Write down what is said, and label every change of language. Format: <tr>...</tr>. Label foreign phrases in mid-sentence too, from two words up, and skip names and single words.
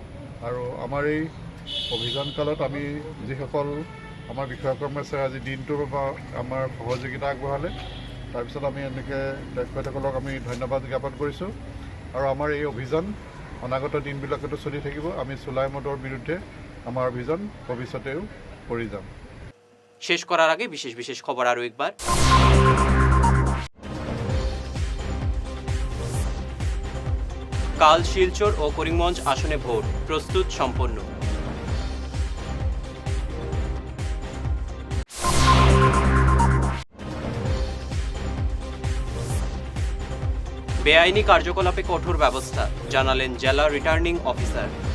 <as>আৰু আমাৰ এই অভিযান কালত আমি যিসকল আমাৰ বিষয়া কৰ্মচাৰী আজি দিনটোৰ আমাৰ সহযোগিতা আগবঢ়ালে, তাৰপিছত আমি এনেকৈ তেখেতসকলক আমি ধন্যবাদ জ্ঞাপন কৰিছোঁ। আৰু আমাৰ এই অভিযান অনাগত দিনবিলাকতো চলি থাকিব। আমি চুলাই মদৰ বিৰুদ্ধে আমাৰ অভিযান ভৱিষ্যতেও কৰি যাম।</as> <bn>শেষ করার আগে বিশেষ বিশেষ খবর আরও একবার। কাল শিলচর ও করিমগঞ্জ আসনে ভোট প্রস্তুত সম্পন্ন। বেআইনি কার্যকলাপে কঠোর ব্যবস্থা জানালেন জেলা</bn> <en>returning officer.</en>